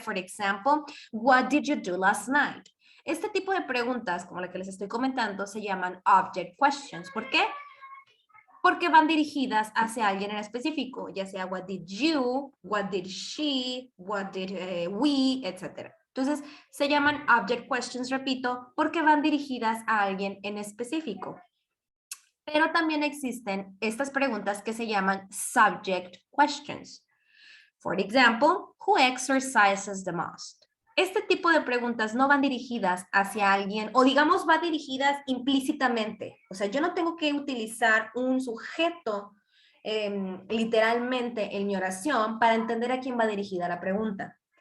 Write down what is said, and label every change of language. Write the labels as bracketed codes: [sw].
[en] For example, what did you do last night? [es] Este tipo de preguntas, como la que les estoy comentando, se llaman object questions. ¿Por qué? Porque van dirigidas hacia alguien en específico, ya sea [en] what did you, what did she, what did we, [es] etc. Entonces, se llaman object questions, repito, porque van dirigidas a alguien en específico. Pero también existen estas preguntas que se llaman subject questions. [en] For example, who exercises the most? [es] Este tipo de preguntas no van dirigidas hacia alguien, o digamos va dirigidas implícitamente. O sea, yo no tengo que utilizar un sujeto literalmente en mi oración para entender a quién va dirigida la pregunta.